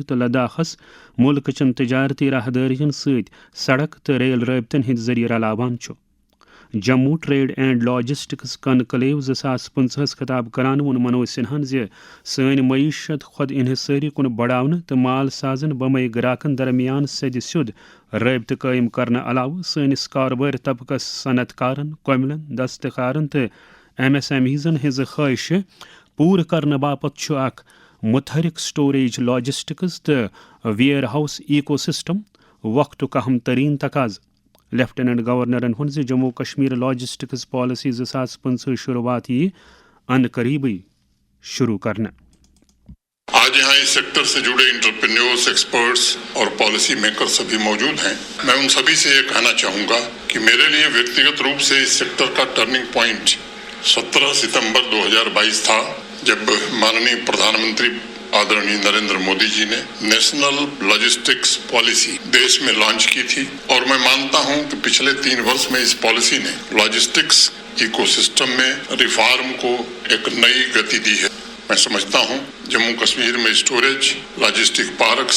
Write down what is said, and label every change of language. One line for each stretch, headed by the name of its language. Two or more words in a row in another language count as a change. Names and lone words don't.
Kashmiri: تو لداخس ملک چن تجارتی راہدارین ست سڑک تو ریل رابطن ہند ذریعہ رلاوان جموں ٹریڈ اینڈ لاجسٹکس کنکلیو 2015 خطاب کران وون منوج سنہن سن معیشت خود انحصاری کن بڑھاؤن تو مال سازن بمئی گراکن درمیان سد سیود رابطہ قائم کرنے علاوہ سنس کاروبار طبقس صنعت کارن کملن دستکارن تو MSMEزن ہز خواہش پور کرنے باپت اخ متحرک
English: storage logistics
Kashmiri: تو
English: warehouse ecosystem
Kashmiri: وقت اہم ترین تقاض لیفٹیننٹ گورنرن ہن جموں کشمیر لاجسٹکس پالیسی 2015 شروعات یہ ان قریبی شروع کرنا
Hindi: आज यहां इस सेक्टर से जुड़े
English: entrepreneurs experts
Hindi: और
English: policy maker
Hindi: सभी मौजूद हैं मैं इन सभी से यह कहना चाहूंगा कि मेरे लिए व्यक्तिगत रूप से इस सेक्टर का
English: turning point
Hindi: 17 सितंबर 2022 था जब माननीय प्रधानमंत्री आदरणीय नरेंद्र मोदी जी ने नेशनल लॉजिस्टिक्स पॉलिसी देश में लॉन्च की थी और मैं मानता हूं कि पिछले 3 बरस में इस पॉलिसी ने
English: logistics ecosystem
Hindi: में रिफॉर्म को एक नई गति दी है मैं समझता हूं जम्मू कश्मीर में
English: storage logistic parks